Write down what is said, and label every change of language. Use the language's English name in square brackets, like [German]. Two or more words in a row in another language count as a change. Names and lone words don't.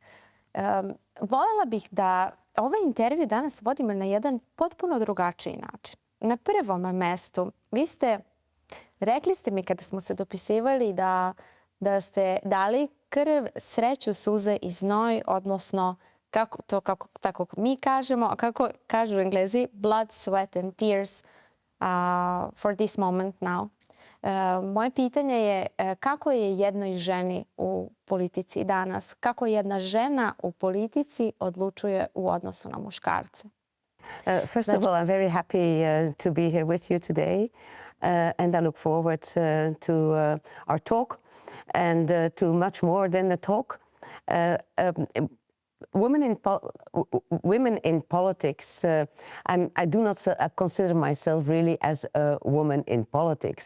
[Serbian] Volela bih da ovaj intervju danas vodimo na jedan potpuno drugačiji način. Na prvom mestu, rekli ste mi kada smo se dopisivali da ste dali krv, sreću, suze i znoj, odnosno tako mi kažemo, a kako kažu Englezi, [English] blood, sweat and tears for this moment now. [Serbian] Moje pitanje je kako je jednoj ženi u politici danas, kako jedna žena u politici odlučuje u odnosu na muškarce? [English] First of all, I'm very happy to be here with you today, and I look forward to our talk and to much more than the talk. Women in politics, I do not consider myself really as a woman in politics.